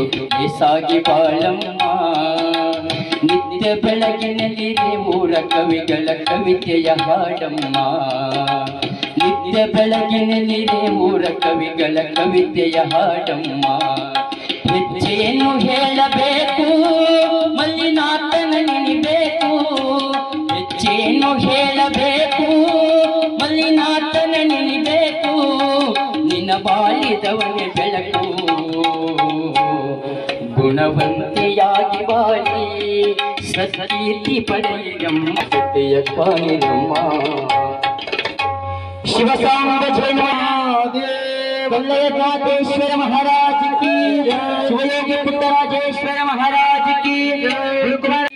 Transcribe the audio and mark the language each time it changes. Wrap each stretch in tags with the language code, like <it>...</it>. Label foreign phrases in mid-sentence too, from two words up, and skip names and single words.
<kn>ಬೇಸಾಗಿ ಬಾಳಮ್ಮ ನಿತ್ಯ ಬೆಳಗಿನಲ್ಲಿ ಊರ ಕವಿಗಳ ಕವಿತೆಯ ಹಾಡಮ್ಮ ನಿತ್ಯ ಬೆಳಗಿನಲ್ಲಿ ಊರ ಕವಿಗಳ ಕವಿತೆಯ ಹಾಡಮ್ಮ ಹೆಜ್ಜೆಯನ್ನು ಹೇಳಬೇಕು ಮಲ್ಲಿನಾಥನ ನೆನಿಬೇಕು ಹೆಜ್ಜೆಯನ್ನು ಹೇಳಬೇಕು ಮಲ್ಲಿನಾಥನ ನೆನಿಬೇಕು ನಿನ್ನ ಬಾಳಿದವನೇ ಬೆಳಕು ಗುಣವಂತೆಯಾಗಿ ಬಾಳಿ ಸತ್ಕೀರ್ತಿ ಪಡೆಯಮ್ಮ ಸತ್ಯ ಕಾಣಿರಮ್ಮ ಶಿವಸಾಂಬ ಜಯ</kn> <hi>वल्लभनाथेश्वर महाराज की शिवयोगी पुत्र राजेश्वर महाराज की</hi>